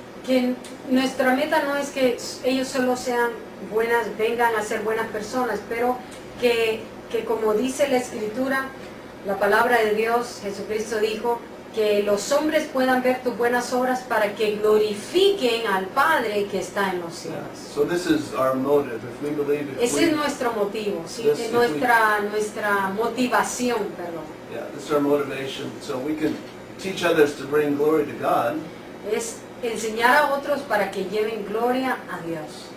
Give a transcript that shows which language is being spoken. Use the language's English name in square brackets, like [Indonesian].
[Spanish] que nuestra meta no es que ellos solo sean buenas, vengan a ser buenas personas, pero que como dice la Escritura, la palabra de Dios, Jesucristo dijo, que los hombres puedan ver tus buenas obras para que glorifiquen al Padre que está en los cielos. [English] So this is our motive. If we believe it, [Spanish] Ese es nuestro motivo, ¿sí? nuestra motivación, perdón. [English] Yeah, this is our motivation. So we can teach others to bring glory to God. [Spanish] Es enseñar a otros para que lleven gloria a Dios.